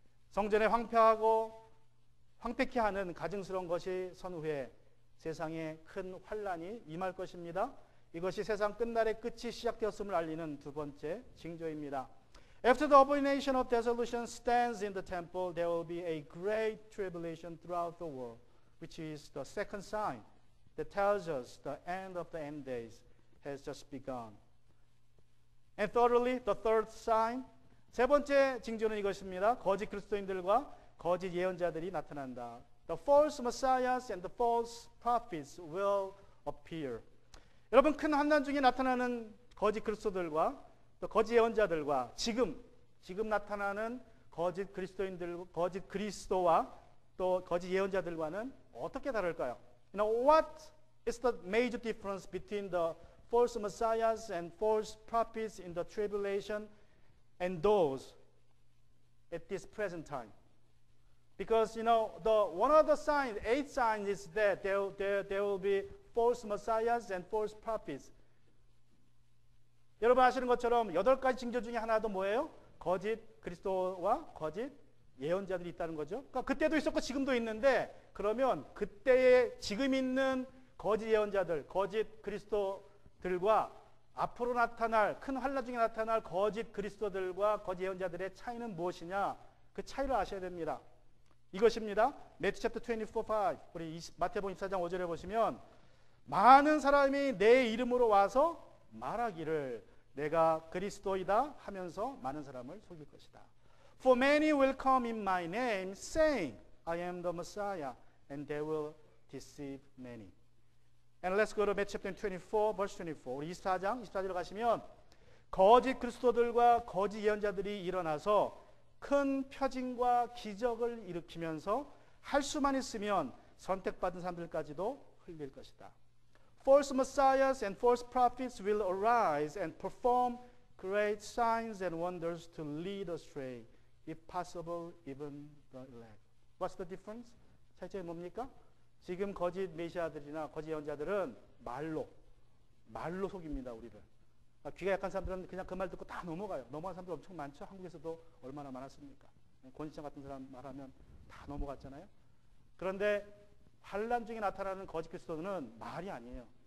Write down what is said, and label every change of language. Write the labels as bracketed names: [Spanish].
[Korean] 성전에 황폐케 하는 가증스러운 것이 선후에 세상에 큰 환란이 임할 것입니다. 이것이 세상 끝날의 끝이 시작되었음을 알리는 두 번째 징조입니다. [English] After the abomination of desolation stands in the temple, there will be a great tribulation throughout the world, which is the second sign that tells us the end of the end days has just begun. And thirdly, the third sign, [Korean] 세 번째 징조는 이것입니다. 거짓 그리스도인들과 거짓 예언자들이 나타난다. [English] The false messiahs and the false prophets will appear. [Korean] 여러분, 큰 환난 중에 나타나는 거짓 그리스도들과 또 거짓 예언자들과 지금 나타나는 거짓 그리스도인들, 거짓 그리스도와 또 거짓 예언자들과는 어떻게 다를까요? [English] What is the major difference between the false messiahs and false prophets in the tribulation and those at this present time? Because one of the signs, 8 signs, is that there will be false messiahs and false prophets. [Korean] 여러분 아시는 것처럼 8가지 징조 중에 하나도 뭐예요? 거짓 그리스도와 거짓 예언자들이 있다는 거죠. 그러니까 그때도 있었고 지금도 있는데 그러면 그때의 지금 있는 거짓 예언자들, 거짓 그리스도들과 앞으로 나타날 큰 환란 중에 나타날 거짓 그리스도들과 거짓 예언자들의 차이는 무엇이냐? 그 차이를 아셔야 됩니다. 이것입니다. [English] 매튜 챕터 [Korean] 24:5 우리 마태복음 24장 5절에 보시면 많은 사람이 내 이름으로 와서 말하기를 내가 그리스도이다 하면서 많은 사람을 속일 것이다. [English] For many will come in my name saying I am the Messiah and they will deceive many. And let's go to Matthew chapter 24 verse 24. [Korean] 우리 24절로 가시면 거짓 그리스도들과 거짓 예언자들이 일어나서 큰 표징과 기적을 일으키면서 할 수만 있으면 선택받은 사람들까지도 흘릴 것이다. [English] False messiahs and false prophets will arise and perform great signs and wonders to lead astray, if possible, even the elect. What's the difference? [Korean] 차이점이 뭡니까? 지금 거짓 메시아들이나 거짓 예언자들은 말로 속입니다, 우리를. 귀가 약한 사람들은 그냥 그 말 듣고 다 넘어가요. 넘어간 사람들 엄청 많죠? 한국에서도 얼마나 많았습니까? 권시장 같은 사람 말하면 다 넘어갔잖아요. 그런데 환란 중에 나타나는 거짓 그리스도는 말이 아니에요.